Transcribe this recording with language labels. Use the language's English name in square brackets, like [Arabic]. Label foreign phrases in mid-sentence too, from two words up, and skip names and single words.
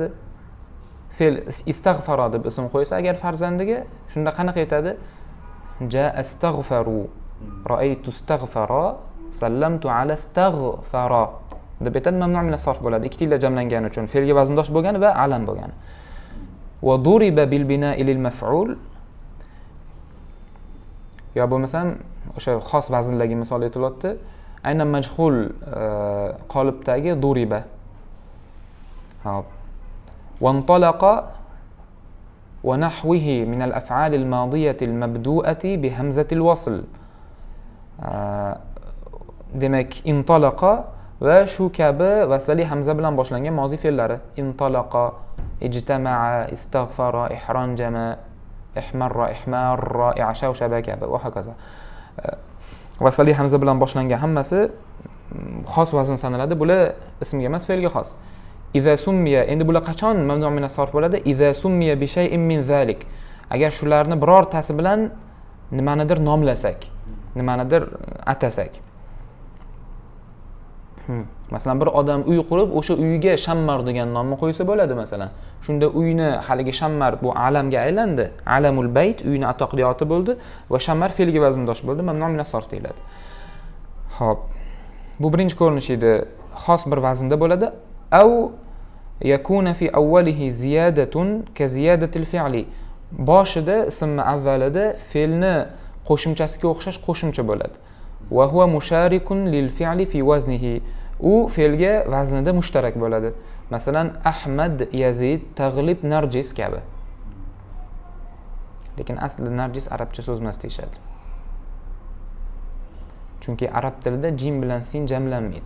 [Uzbek] Fe'l istaghfara deb ism qo'ysa agar farzandiga, shunda qanaqa aytadi? [Arabic] جاء أستغفرُ، رأيتُ أستغفرَ، سلّمتُ على أستغفرَ [Uzbek] deb aytadi. [Arabic] ممنوع من الصرف [Uzbek] bo'ladi. Ikkita illa jamlangani uchun fe'lga vazndosh bo'lgan va alam bo'lgan. [Arabic] وضُرِبَ بالبناء للمفعول. [Uzbek] yo bo'lmasam o'sha xos vaznlarga misol aytilyapti. Aynan majhul qolipdagi duriba. Hop. [Arabic] وانطلق ونحوه من الأفعال الماضية المبدوءة بهمزة الوصل [Uzbek] demak intalaqa va shu kabi vasali hamza bilan boshlangan mozi fe'llari intalaqa, ijtamaa, istagfara, ihranjama, ihmarra, ihmarra, i'shawshaba kabi va hokazo. Vasali hamza bilan boshlangan hammasi xos vazn sanaladi. Bular ismga emas, fe'lga xos. [Arabic] إذا سُمّي, [Uzbek] endi bular qachon [Arabic] ممنوع من الصرف [Uzbek] bo'ladi? [Arabic] إذا سُمّي بشيء من ذلك. [Uzbek] Agar shularni birortasi bilan nimanidir nomlasak, nimanidir atasak. Masalan, bir odam uy qurib, o'sha uyiga Shammar degan nomni qo'ysa bo'ladi masalan. Shunda uyni haligi Shammar bu alamga aylandi. [Arabic] علم البيت [Uzbek] uyni atoqli oti bo'ldi va Shammar fe'lga vazndosh bo'ldi. [Arabic] ممنوع من الصرف [Uzbek] deyiladi. Xo'p. Bu birinchi ko'rinish edi. Xos bir vaznda bo'ladi. [Arabic] أو يكون في أوله زيادة كزيادة الفعل. [Uzbek] Boshida ismni avvalida fe'lni qo'shimchasiga o'xshash qo'shimcha bo'ladi. [Arabic] وهو مشارك للفعل في وزنه. [Uzbek] U fe'lga vaznida mushtarak bo'ladi. Masalan, Ahmad, Yazid, Tag'lib, Narjis kabi. Lekin aslida Narjis arabcha so'z emas deyshadi. Chunki arab tilida jim bilan sin jamlanmaydi.